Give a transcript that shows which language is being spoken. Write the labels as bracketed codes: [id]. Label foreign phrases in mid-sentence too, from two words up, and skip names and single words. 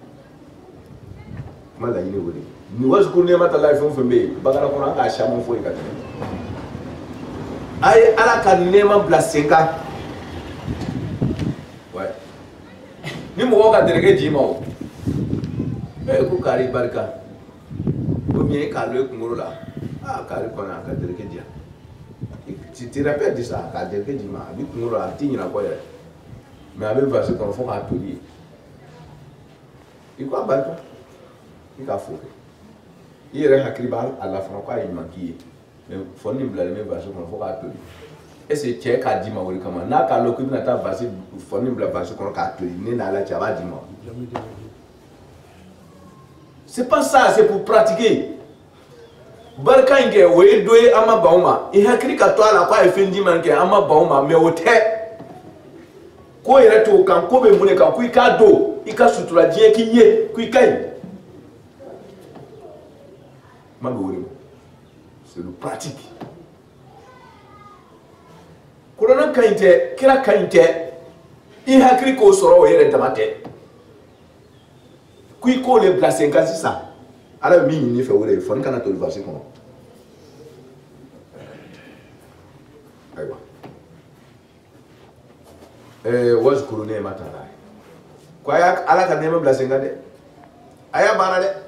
[bm] kuma laɲini o de ni [ar] واذكروا نعمة الله [bm] fɛn o fɛn bɛ yen bakara kɔnɔ an k'a caman fɔ yen ka tɛmɛ a ye ala ka nɛɛma bila sen kan ni mɔgɔ ka dɛrɛkɛ d'i ma o ko kari barika [fr] ou bien [bm] k'a lɔ i kunkolo la kari kɔni a ka dɛrɛkɛ di yan [fr] tu te rappelles de ça [bm] k'a dɛrɛkɛ d'i ma a b'i kunkolo la a t'i ɲinɛ kɔ yɛrɛ mais a bɛ verse kɔnɔ fo k'a toli i ko a barika i k'a fo i yɛrɛ hakili b'a la fana ko a ye ɲuman k'i ye mais fɔli nin bilalen bɛ verse kɔnɔ fo k'a toli [fr] est-ce que [bm] cɛ k'a d'i ma o de kama n'a k'a lɔn k'i bɛna taa verse fɔli nin bila verse kɔnɔ k'a toli ne n'ala cɛ a b'a d'i ma [fr] c'est pas ça c'est pour pratiquer [bm] barika in kɛ o ye dɔ ye an ma ban o ma i hakili ka to a la ko a ye fɛn d'i ma kɛ an ma ban o ma mais o tɛ ko yɛrɛ t'o kan ko bɛ mun de kan ko i k'a don i ka sutura diɲɛ k'i ye ko i ka ɲi kuma bɛ o de ma [fr] c'est le pratique [bm] kuranna ka ɲi tɛ kira ka ɲi tɛ i hakili k'o sɔrɔ o yɛrɛ dama tɛ ko i k'o le bila sen kan sisan ala bɛ min ɲini fɛ o de ye fɔ n kana toli verse kɔnɔ ayiwa [ar] واذكروا نعمة الله [bm] ko a y'a ala ka nɛɛma bila sen kan dɛ a y'a baara dɛ